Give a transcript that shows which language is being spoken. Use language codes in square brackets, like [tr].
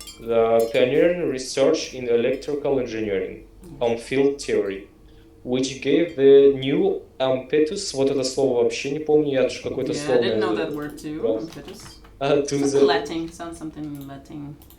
[en] The pioneering research in electrical engineering on field theory, which gave the new impetus. [ru] Вот это слово вообще не помню, я же какое-то слово. [en] I didn't know that word too. Impetus. Latin, sounds something in Latin.